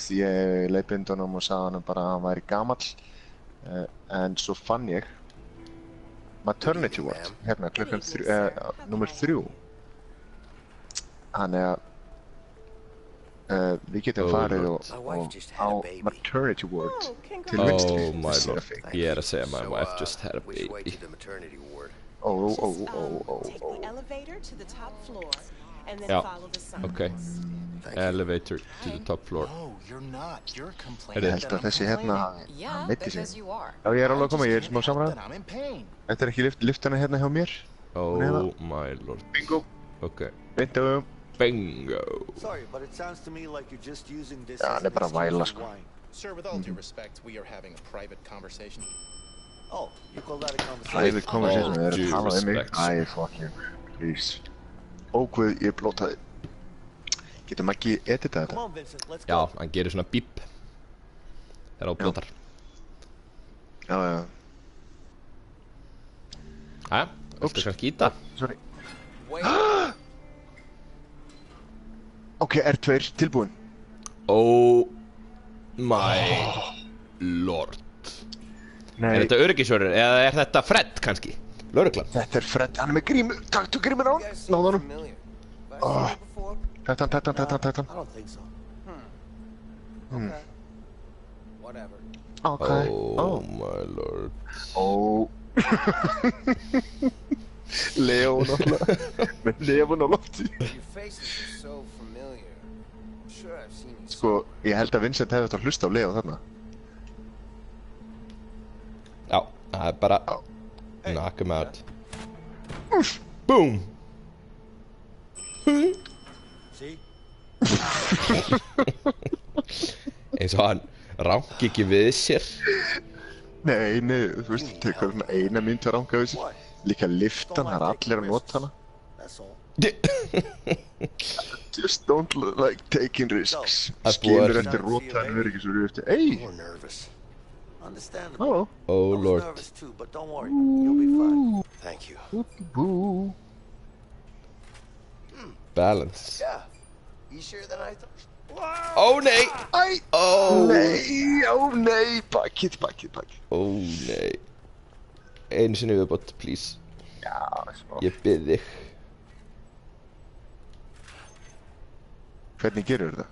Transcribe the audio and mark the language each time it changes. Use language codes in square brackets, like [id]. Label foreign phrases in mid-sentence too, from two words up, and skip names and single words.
[is] Ég leiðbeindi honum og sagði honum bara að hann væri gamall. En svo fann ég [en] maternity ward [is] hérna klukkan númer 3. Þannig að við getum farið á [en] maternity ward [is] til vinstri. [en] Oh my lord, [is] ég er að segja [en] my wife just had a baby. Take the elevator to the top floor and then [is] Já, [en] follow the signs. [is] ok. [en] Elevator to the top floor. No, you're not. You're [is] Ég [en] complaining. [is] held að þessi hérna [en] Yeah, [is] meiddi [en] because [is] sig. [en] you are. [is] Já, ég er alveg að koma, ég er smá samræð. [en] Then I'm in pain. [is] Þetta er ekki lyftana hérna hjá mér. [en] Oh my lord. Bingo. [is] Ok, [en] Bingo. [is] bingo. [en] Sorry, but it sounds to me like you're just using this [is] Ja, [en] as [is] hann er [en] an [is] bara að væla, [en] excuse [is] sko. [en] for wine. Sir, with all due respect, we are having a private conversation. Oh, you call that a conversation? Private conversation, [is] við erum [en] due [is] að tala um mig. [en] respect. Æ, fuck you, please. [is] Óguð, ég blótaði. Getum ekki edita [en] Come [is] þetta? [en] on, Vincent, let's [is] Já, [en] go. [is] hann gerir svona bíp þegar á blótar. Já, já. Hæ? Viltu kannski íta? Sorry. Ok, R2 tilbúin. [en] Oh my lord. [is] Er Nei, þetta öryggisvörður eða er þetta Fred kannski? Lögreglan? þetta er Fred, hann er með grímu. Taktu grímur á hann. Náðu honum. Oh. Tættan. [en] I don't think so. Whatever. Ok. Oh my lord. [is] Ó. Leo náttúrulega. Með lefun á lofti. [en] Your faces are so familiar. I'm sure I've seen you. [is] Sko, ég held að Vincent hefði þetta að hlusta á Leo þarna. Já, það er bara [en] knock him out. Boom! See? [is] Eins og hann rangi ekki við sér. Nei, þú veist, það tekur svona eina mínútu að ranga þessu. Líka liftan, það er allir að nota hana. [en] That's all. Just don't like taking risks. [is] Það er búið Skilur að- eftir rótaðan öryggi svo eru eftir. Ey, [en] You're nervous. Understandable. [is] halló. [en] Oh I was lord. nervous too, but don't worry. You'll be fine. Thank you. [is] Bú. [en] Balance. Yeah. Easier than I thought. [is] Oh nei! Æ, [en] Oh! [is] nei, ó nei, bakið. Oh nei. Einu sinni viðbót, please. Já, smá. Ég bið þig. Hvernig gerur þetta?